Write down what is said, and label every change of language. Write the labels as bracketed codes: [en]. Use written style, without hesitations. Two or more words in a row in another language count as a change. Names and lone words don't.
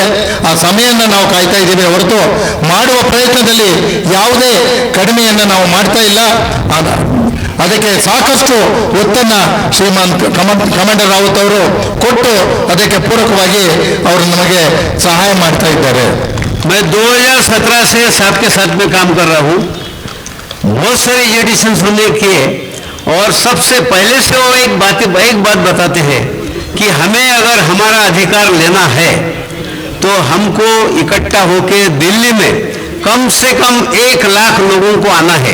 [kn] ಆ ಸಮಯವನ್ನು ನಾವು ಕಾಯ್ತಾ ಇದ್ದೀವಿ ಹೊರತು ಮಾಡುವ ಪ್ರಯತ್ನದಲ್ಲಿ ಯಾವುದೇ ಕಡಿಮೆಯನ್ನು ನಾವು ಮಾಡ್ತಾ ಇಲ್ಲ. ಅದಕ್ಕೆ ಸಾಕಷ್ಟು ಒತ್ತನ್ನು ಶ್ರೀಮಾನ್ ಕಮಾಂಡರ್ ರಾವತ್ ಅವರು ಕೊಟ್ಟು ಅದಕ್ಕೆ ಪೂರಕವಾಗಿ ಅವರು ನಮಗೆ ಸಹಾಯ ಮಾಡ್ತಾ ಇದ್ದಾರೆ. [hi] मैं 2017 से आपके साथ में काम कर रहा हूँ. बहुत सारे एडिशन हमने किए और सबसे पहले से वो एक बात बताते हैं कि हमें अगर हमारा अधिकार लेना है तो हमको इकट्ठा होके दिल्ली में कम से कम 1 लाख लोगों को आना है.